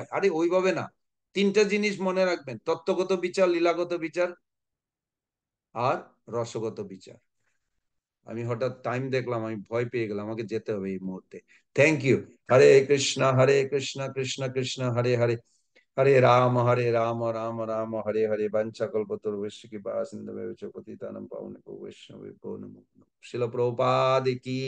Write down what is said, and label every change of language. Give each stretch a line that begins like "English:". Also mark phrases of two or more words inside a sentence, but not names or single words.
Bangla: আরে ওইভাবে না, তিনটা জিনিস মনে রাখবেন, তত্ত্বগত বিচার, লীলাগত বিচার আর রসগত বিচার। আমি হঠাৎ টাইম দেখলাম, আমি ভয় পেয়ে গেলাম, আমাকে যেতে হবে এই মুহূর্তে।
English: Thank you.
Sanskrit: হরে কৃষ্ণ কৃষ্ণ কৃষ্ণ হরে হরে, হরে রাম রাম রাম হরে হরে। বাঞ্ছাকল্পতরুভ্যশ্চ কৃপা সিন্ধুভ্যেব চ পতিতানাং পাবনেভ্যো বৈষ্ণবেভ্যো নমো নমঃ।
Bangla: শিল প্রভুপাদ কি